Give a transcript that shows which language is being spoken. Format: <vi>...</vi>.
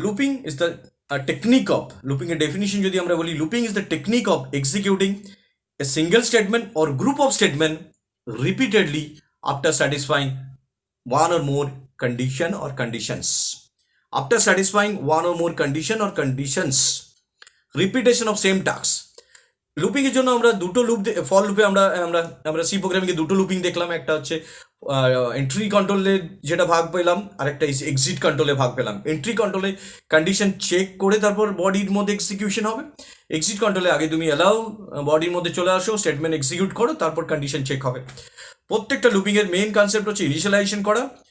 <en>looping is the technique of,</en> <bn>looping এর definition যদি আমরা বলি,</bn> <en>Looping is the technique of executing a single statement or group of statement repeatedly after satisfying one or more condition or conditions. After satisfying one or more condition or conditions, repetition of same tasks.</en> <bn>Looping এর জন্য আমরা দুটো loop, ফল লুপে আমরা আমরা আমরা C প্রোগ্রামিংয়ে দুটো looping দেখলাম, একটা হচ্ছে এন্ট্রি কন্ট্রোলে যেটা ভাগ পেলাম, আর একটা এক্সিট কন্ট্রোলে ভাগ পেলাম। এন্ট্রি কন্ট্রোলে কন্ডিশন চেক করে তারপর বডির মধ্যে এক্সিকিউশন হবে, এক্সিট কন্ট্রোলে আগে তুমি অ্যালাউ, বডির মধ্যে চলে আসো, স্টেটমেন্ট এক্সিকিউট করো, তারপর কন্ডিশন চেক হবে। প্রত্যেকটা লুপিংয়ের মেন কনসেপ্ট হচ্ছে ইনিশিয়ালাইজেশন করা,</bn>